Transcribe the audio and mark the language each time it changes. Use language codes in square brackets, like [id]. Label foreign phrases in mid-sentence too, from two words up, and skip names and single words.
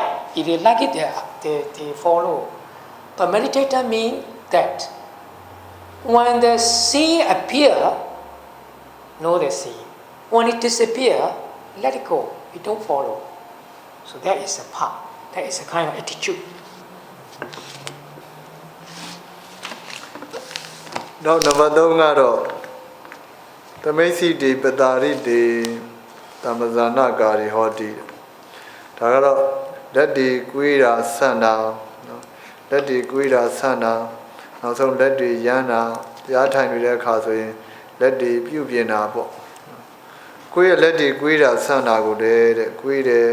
[en] If they like it, they follow. But meditator means that when the seeing appear, know the seeing. When it disappear, let it go. You don't follow. So that is a part. That is a kind of attitude. [my] နောက်နံပါတ်3ကတော့ [pi] သမိတ်စီတိပတာရိတိသမဇာနာကာရီဟောတိ [my] ဒါကတော့လက်ဒီကွေးတာဆန့်တာနော်လက်ဒီကွေးတာဆန့်တာနောက်ဆုံးလက်တွေရမ်းတာတရားထိုင်နေတဲ့အခါဆိုရင်လက်တွေပြုတ်ပြင်းတာပေါ့ကိုယ့်ရဲ့လက်တွေကွေးတာဆန့်တာကိုတဲ့ကွေးတယ်